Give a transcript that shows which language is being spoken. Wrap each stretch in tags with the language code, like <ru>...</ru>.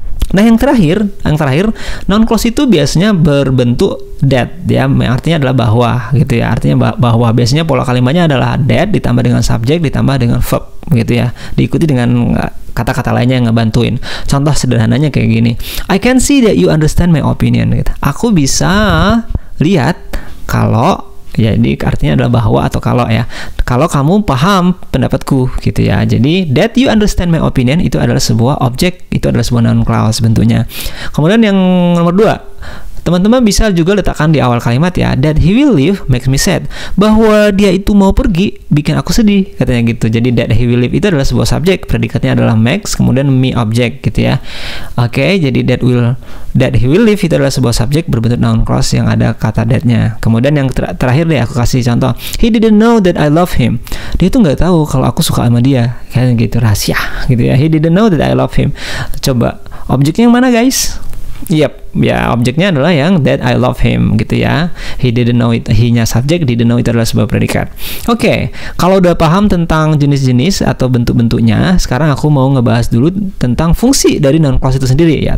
<id>Nah, yang terakhir, noun clause itu biasanya berbentuk that ya, artinya adalah bahwa gitu ya. Artinya bahwa biasanya pola kalimatnya adalah that ditambah dengan subjek ditambah dengan verb gitu ya. Diikuti dengan kata-kata lainnya yang ngebantuin. Contoh sederhananya kayak gini.</id> <en>I can see that you understand my opinion gitu.</en> <id>Aku bisa lihat kalau ya, jadi artinya adalah bahwa atau kalau ya. Kalau kamu paham pendapatku gitu ya. Jadi</id> <en>that you understand my opinion</en> <id>itu adalah sebuah objek, itu adalah sebuah noun clause bentuknya. Kemudian yang nomor 2, Teman-teman bisa juga letakkan di awal kalimat ya,</id> <en>that he will leave makes me sad.</en> <id>Bahwa dia itu mau pergi bikin aku sedih, katanya gitu. Jadi</id> <en>that he will leave</en> <id>itu adalah sebuah subjek, predikatnya adalah makes, kemudian me object gitu ya. Oke, jadi</id> <en>that he will leave</en> <id>itu adalah sebuah subjek berbentuk noun clause yang ada kata that-nya. Kemudian yang terakhir deh aku kasih contoh.</id> <en>He didn't know that I love him.</en> <id>Dia tuh nggak tahu kalau aku suka sama dia, kayak gitu, rahasia gitu ya.</id> <en>He didn't know that I love him.</en> <id>Coba objeknya yang mana guys? Yap, ya objeknya adalah yang</id> <en>that I love him</en> <id>gitu ya.</id> <en>He didn't know it,</en> <id>he-nya subjek, didn't know itu adalah sebuah predikat. Oke, kalau udah paham tentang jenis-jenis atau bentuk-bentuknya, sekarang aku mau ngebahas dulu tentang fungsi dari noun clause itu sendiri ya.</id>